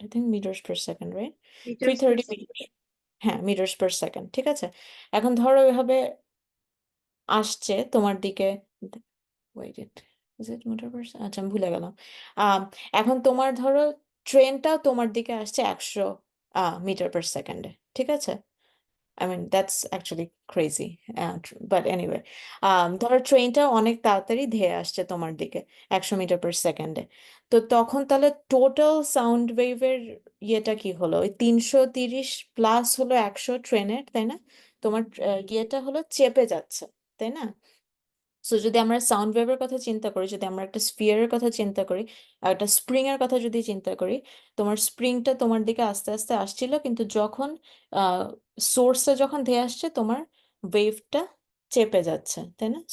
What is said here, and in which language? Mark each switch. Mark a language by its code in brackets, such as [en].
[en] I think meters per second, right? Meters per 330 second. meters, হ্যাঁ, meters per second, ঠিক আছে। [bn] এখন ধরো এভাবে আসছে তোমার দিকে, wait it, is it metre per, আচ্ছা আমি ভুলে গেলাম। আম, এখন তোমার ধরো ট্রেনটা তোমার দিকে আসছে 100 মিটার পার সেকেন্ডে, ঠিক আছে? [en] I mean, that's actually crazy. [bn] But anyway, ধরো ট্রেনটা অনেক তাড়াতাড়ি ধেয়ে আসছে তোমার দিকে 100 মিটার পার সেকেন্ডে। তো তখন তাহলে টোটাল সাউন্ড ওয়েভের ইয়েটা কি হলো? ওই 330 প্লাস হলো 100 ট্রেনের, তাই না? তোমার ইয়েটা হলো চেপে যাচ্ছে, তাই না? সো যদি আমরা সাউন্ড ওয়েভের কথা চিন্তা করি, যদি আমরা একটা স্পিয়ারের কথা চিন্তা করি, আর একটা স্প্রিং এর কথা যদি চিন্তা করি, তোমার স্প্রিংটা তোমার দিকে আস্তে আস্তে আসছিল, কিন্তু যখন সোর্সটা যখন ধেয়ে আসছে, তোমার ওয়েভটা চেপে যাচ্ছে, তাই না?